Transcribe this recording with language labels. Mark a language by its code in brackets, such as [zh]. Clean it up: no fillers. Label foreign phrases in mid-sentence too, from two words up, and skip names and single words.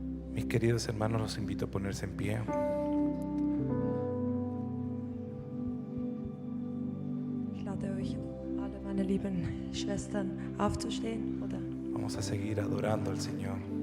[es] Mis queridos hermanos, los invito a ponerse en pie. [de] Ich lade euch alle, meine lieben Schwestern, aufzustehen. Oder [es] Vamos a seguir adorando al Señor.